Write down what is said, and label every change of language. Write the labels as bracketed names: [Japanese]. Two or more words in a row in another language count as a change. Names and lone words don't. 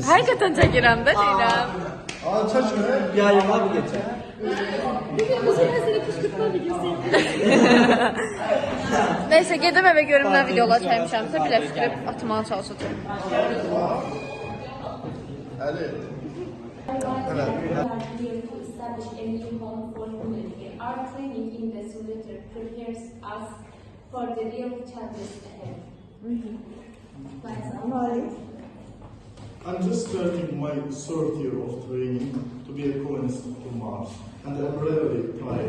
[Azerbaijani] Həqiqətən çəkirəm də deyirəm. Çək yayınla bir geçək. Neyse, gedim evə görüm nə videolar çəkmişəmsə birləşdirib atmağa çalışacağım. Əli. [English] Our training in the simulator prepares us for the real challenges ahead. I'm just starting my third year of training to be a colonist to Mars, and I'm really tired.